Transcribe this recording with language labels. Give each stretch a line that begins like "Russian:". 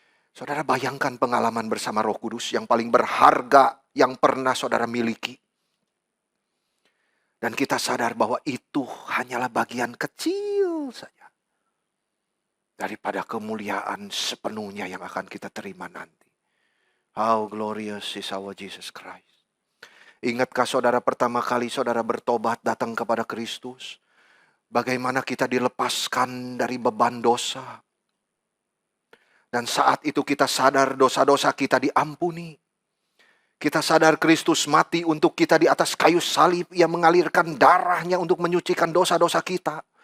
Indonesian: Saudara, bayangkan pengalaman bersama Roh Kudus yang paling berharga yang pernah saudara miliki. Dan kita sadar bahwa itu hanyalah bagian kecil saja daripada kemuliaan sepenuhnya yang akan kita terima nanti.
English: How glorious is our Jesus Christ.
Indonesian: Ingatkah saudara pertama kali saudara bertobat datang kepada Kristus? Bagaimana kita dilepaskan dari beban dosa. Dan saat itu kita sadar dosa-dosa kita diampuni. Kita sadar Kristus mati untuk kita di atas kayu salib. Ia mengalirkan darahnya untuk menyucikan dosa-dosa kita.